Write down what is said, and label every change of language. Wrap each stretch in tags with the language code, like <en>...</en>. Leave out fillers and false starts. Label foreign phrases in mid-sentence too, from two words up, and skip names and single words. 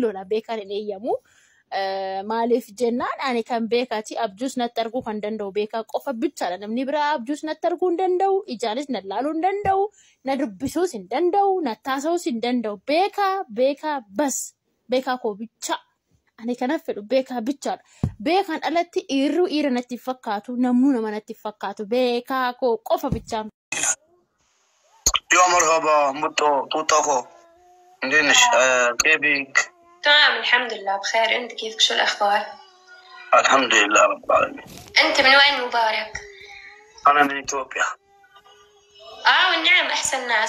<om>lolaa beekan hin eeyyamu maaliif jennaan ani kan beekati abjuus natti arguu kan danda'u beekaa qofa bichaadha namni biraa abjuus natti arguu hin danda'u ijaanis na laaluu hin danda'u na dubbisuus hin danda'u na taasisuus hin danda'u beekaa bas beekaa koo bichaa ani kana fedhu beekaa bichaadha beekan alatti dhiirri natti fakkaatu namnu nama natti fakkaatu beekaa koo qofa bichaa.</om> <ar>يا مرحبا مطو طوطاكو ندينش كيفك؟ تمام الحمد لله بخير. انت كيفك؟ شو الاخبار؟ الحمد لله رب العالمين. انت من وين مبارك؟ انا من اثيوبيا. والنعم احسن ناس.</ar>